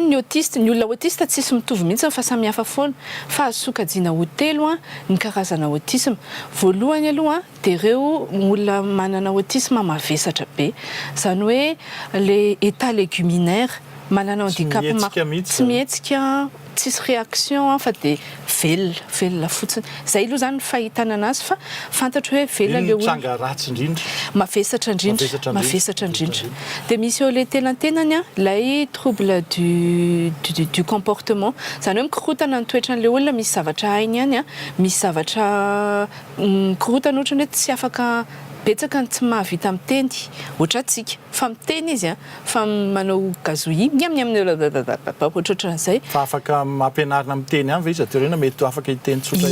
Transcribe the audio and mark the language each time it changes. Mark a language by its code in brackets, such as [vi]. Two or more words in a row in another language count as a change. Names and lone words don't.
[mg] ny autiste ny olona autiste tsisy mitovy mihitsy fa samy hafa foana fa azo sokajiana ho telo ny karazana autisme voalohany aloha dia ireo olona manana autisme mavesatra be zany hoe [fr] le état léguminaire [mg] manana handicap tsy mihetsika tsisy réaction fa dia velona fotsiny zay aloha zany fahitana anazy fa fantatro hoe velona le olona ratsy indrindra mavesatra indrindra dia misy eo le telantenany lay [fr] trouble du comportement [mg] zany hoe mikorotana ny toetran'ilay olona misy zavatra hainy ihany misy zavatra mikorotana ohatrany hoe tsy afaka betsaka ny tsy mahavita miteny ohatra atsika fa miteny izy fa manao gazouille ohatrohatran'izay fa afaka mampianarina miteny ihany ve izy aty reny mety afaka hiteny tsotra